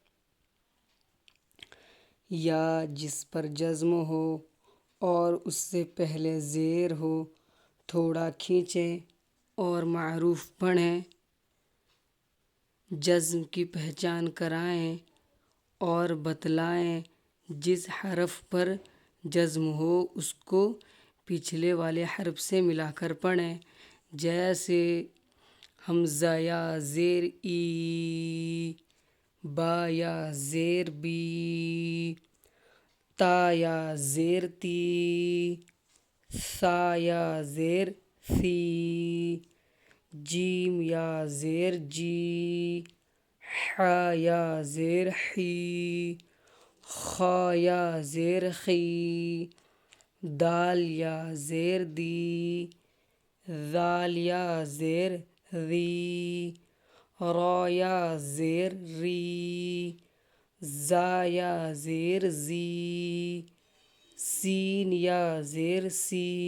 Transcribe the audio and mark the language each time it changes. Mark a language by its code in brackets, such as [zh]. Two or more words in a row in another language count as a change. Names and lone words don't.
[ur] یا جس پر جزم ہو اور اس سے پہلے زیر ہو تھوڑا کھینچیں اور معروف پڑھیں، جزم کی پہچان کرائیں اور بتلائیں۔ جس حرف پر جزم ہو اس کو پچھلے والے حرف سے ملا کر پڑھیں، جیسے حمزہ یا زیر ای، با یا زیر بی، تا یا زیر تی، سا یا زیر سی، جیم یا زیر جی، ح یا زیر حی، خا یا زیر خی، دال یا زیر دی، ذال یا زیر ذی، را یا زیر ری، زا یا زیر زی، سین یا زیر سی،